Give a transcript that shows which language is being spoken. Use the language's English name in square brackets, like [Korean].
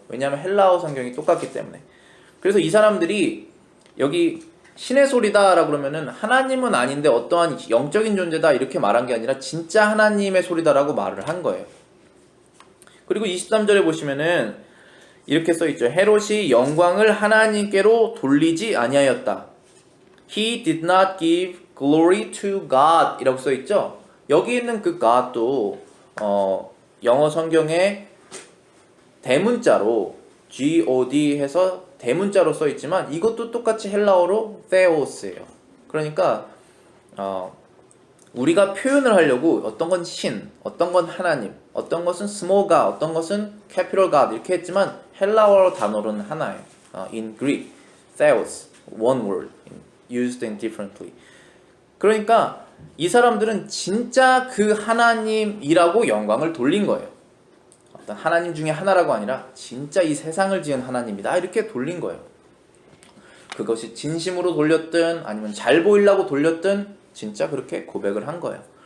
[Korean] 왜냐하면 헬라어 성경이 똑같기 때문에. 그래서 이 사람들이 여기 신의 소리다 라고 그러면은 하나님은 아닌데 어떠한 영적인 존재다 이렇게 말한 게 아니라 진짜 하나님의 소리다라고 말을 한 거예요. 그리고 23절에 보시면은 이렇게 써있죠. 헤롯이 영광을 하나님께로 돌리지 아니하였다. [English] He did not give glory to God [Korean] 이라고 써있죠. 여기 있는 그 God도 영어 성경에 대문자로 God 해서 대문자로 써있지만 이것도 똑같이 헬라어로 theos예요. 그러니까 우리가 표현을 하려고 어떤 건 신, 어떤 건 하나님, 어떤 것은 small god, 어떤 것은 capital God 이렇게 했지만 헬라어 단어로는 하나예요. [English] In Greek, theos, one word, used indifferently. [Korean] 그러니까 이 사람들은 진짜 그 하나님이라고 영광을 돌린 거예요. 어떤 하나님 중에 하나라고 아니라 진짜 이 세상을 지은 하나님이다 이렇게 돌린 거예요. 그것이 진심으로 돌렸든 아니면 잘 보이려고 돌렸든 진짜 그렇게 고백을 한 거예요.